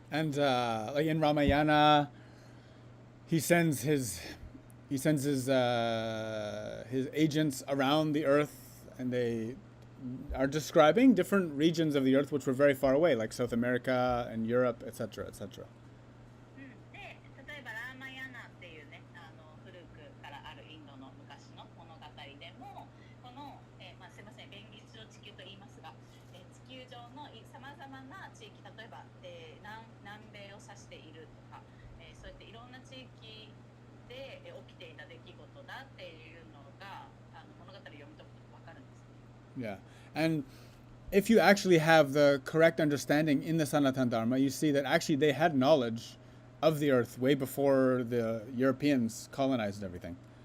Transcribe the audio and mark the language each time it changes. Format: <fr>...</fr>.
<en>And like in Ramayana, he sends his agents around the earth, and they are describing different regions of the earth which were very far away, like South America and Europe, etc., etc.</en> <ja>で例えばラーマヤナっていうね古くからあるインドの昔の物語でもこの、すいません、便宜上地球と言いますが、地球上のさまざまな地域、例えば、南米を指しているとか、そうやっていろんな地域で起きていた出来事だっていうのが物語を読み解くと分かるんですね。</ja> <en>Yeah. And if you actually have the correct understanding in the Sanatana Dharma, you see that actually they had knowledge of the earth way before the Europeans colonized everything.</en>